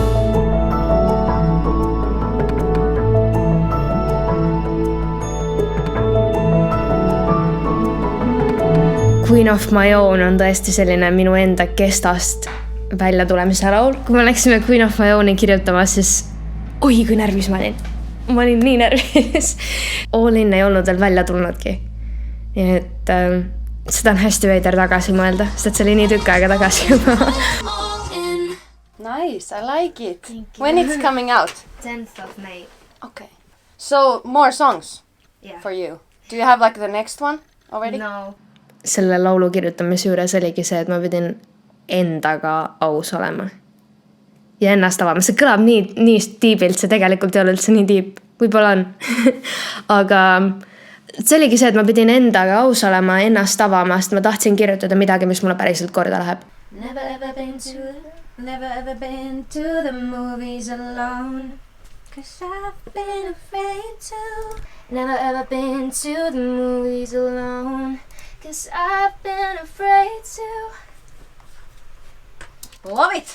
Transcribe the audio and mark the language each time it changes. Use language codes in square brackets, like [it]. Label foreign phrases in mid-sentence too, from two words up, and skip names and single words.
[et] Queen of My Own on tõesti selline minu enda kestast välja tulemise laul. Kui me läksime Queen of My Owni kirjutama, siis oi, kui närvis ma olin. Ma olin nii närvis. All In ei olnud veel välja tulnudki. Nii et seda on hästi veider tagasi mõelda, sest see oli nii tükk aega tagasi juba. [en] Nice, I like it. When it's coming out? 10th of May. Okay. So, more songs Yeah. for you. Do you have like the next one already? No. [et] Selle laulu kirjutamise juures oligi see, et ma pidin endaga aus olema. Ja ennast avama. See kõlab nii tiibilt, see tegelikult ei ole üldse nii tiip. Võib-olla on. Aga see oligi see, et ma pidin endaga aus olema, ennast avama, sest ma tahtsin kirjutada midagi, mis mulle päriselt korda läheb. [en] Never ever been to the movies alone, 'cause I've been afraid to. Never ever been to the movies alone, 'cause I've been afraid to. Love it!